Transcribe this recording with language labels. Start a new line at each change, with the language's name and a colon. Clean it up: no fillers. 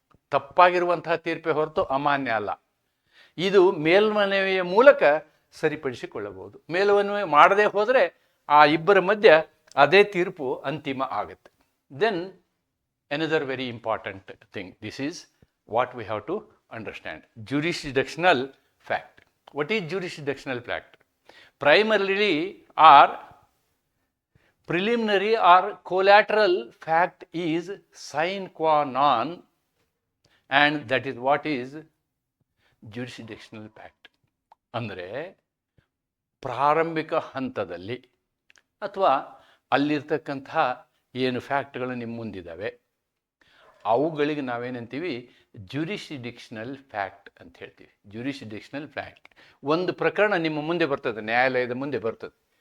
Kannada: ತಪ್ಪಾಗಿರುವಂತಹ ತೀರ್ಪೇ ಹೊರತು ಅಮಾನ್ಯ ಅಲ್ಲ. ಇದು ಮೇಲ್ಮನವಿಯ ಮೂಲಕ ಸರಿಪಡಿಸಿಕೊಳ್ಳಬಹುದು. ಮೇಲ್ಮನವಿ ಮಾಡದೇ ಹೋದರೆ ಆ ಇಬ್ಬರ ಮಧ್ಯ ಅದೇ ತೀರ್ಪು ಅಂತಿಮ ಆಗುತ್ತೆ.
English: Then another very important thing, this is what we have to understand. jurisdictional fact What is jurisdictional fact? Primarily or preliminary or collateral fact is sine qua non, and that is what is jurisdictional fact.
Kannada: ಅಂದರೆ ಪ್ರಾರಂಭಿಕ ಹಂತದಲ್ಲಿ ಅಥವಾ ಅಲ್ಲಿರ್ತಕ್ಕಂತಹ ಏನು ಫ್ಯಾಕ್ಟ್ಗಳು ನಿಮ್ಮ ಮುಂದಿದ್ದಾವೆ ಅವುಗಳಿಗೆ ನಾವೇನಂತೀವಿ ಜ್ಯೂರಿಸ್ಡಿಕ್ಷನಲ್ fact ಅಂತ ಹೇಳ್ತೀವಿ. ಜ್ಯೂರಿಸ್ಡಿಕ್ಷನಲ್ fact. ಒಂದು ಪ್ರಕರಣ ನಿಮ್ಮ ಮುಂದೆ ಬರ್ತದೆ, ನ್ಯಾಯಾಲಯದ ಮುಂದೆ ಬರ್ತದೆ.